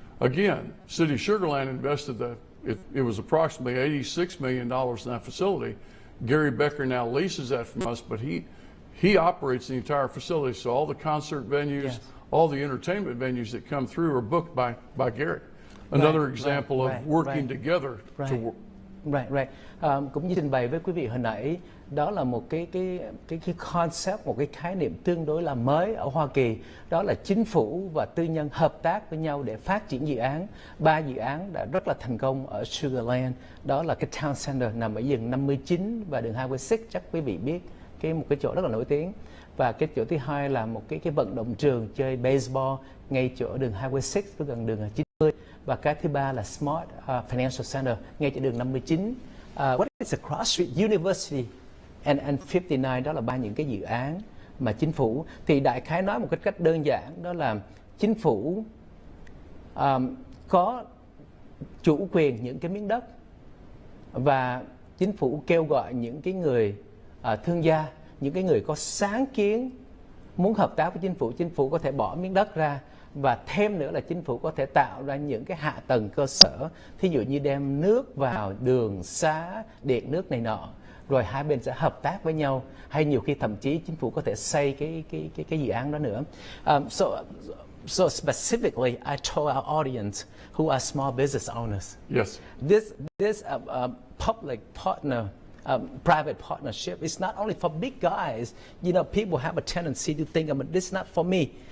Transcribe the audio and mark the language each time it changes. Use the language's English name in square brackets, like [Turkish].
[English] Again, City of Sugarland invested it was approximately $86 million in that facility. Gary Becker now leases that from us, but he operates the entire facility. So all the concert venues, all the entertainment venues that come through are booked by Gary. Another example of working together to work. Right. [Vietnamese] Cũng như trình bày với quý vị hồi nãy, đó là một cái concept, một cái khái niệm tương đối là mới ở Hoa Kỳ. Đó là chính phủ và tư nhân hợp tác với nhau để phát triển dự án. 3 dự án đã rất là thành công ở Sugarland. Đó là cái Town Center nằm ở đường 59 và đường Highway 6, chắc quý vị biết, một cái chỗ rất là nổi tiếng. Và cái chỗ thứ hai là một cái vận động trường chơi baseball ngay chỗ đường Highway 6 với gần đường 90. Và cái thứ ba là Smart Financial Center ngay chỗ đường 59. [English] What is the Cross Street University and 59? [Vietnamese] Đó là 3 những cái dự án mà chính phủ, thì đại khái nói một cách đơn giản, đó là chính phủ có chủ quyền những cái miếng đất, và chính phủ kêu gọi những cái người thương gia, những cái người có sáng kiến muốn hợp tác với chính phủ có thể bỏ miếng đất ra, và thêm nữa là chính phủ có thể tạo ra những cái hạ tầng cơ sở, thí dụ như đem nước vào đường xá, điện nước này nọ, rồi hai bên sẽ hợp tác với nhau, hay nhiều khi thậm chí chính phủ có thể xây cái dự án đó nữa. [English] So specifically, I told our audience who are small business owners. Yes. This public partner. Private partnership. It's not only for big guys. People have a tendency to think, this is not for me.